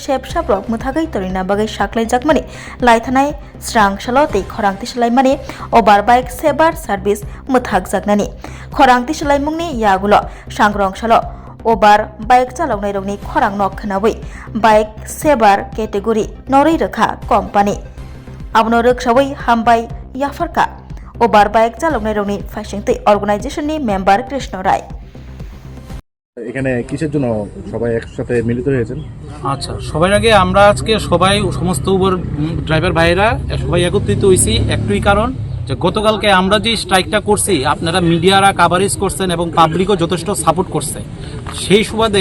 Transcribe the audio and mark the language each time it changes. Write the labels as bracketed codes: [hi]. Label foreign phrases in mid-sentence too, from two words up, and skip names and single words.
[trp] shep shap rok muthagai torina bagai shaklaijakmani laithanai srang shalo tei khorang tislaimani Uber bike sebar service muthakjaknani khorang tislaimungni yagulo sangrong shalo Uber bike chaloknai rokni khorang nok khnawi bike sebar category norei rekha company abono roksawi hambai yafarka Uber bike chaloknai rokni faisingtei organization ni member Krishna Rai [bn] এখানে কিসের জন্য সবাই একসাথে মিলিত হয়েছেন? আচ্ছা, সবার আগে আমরা আজকে সবাই সমস্ত উবার ড্রাইভার ভাইরা সবাই একত্রিত হয়েছি একটাই কারণ যে গতকালকে আমরা যে স্ট্রাইকটা করছি আপনারা মিডিয়ারা কাভারেজ করছেন এবং পাবলিকও যথেষ্ট সাপোর্ট করছে সেই সুবাদে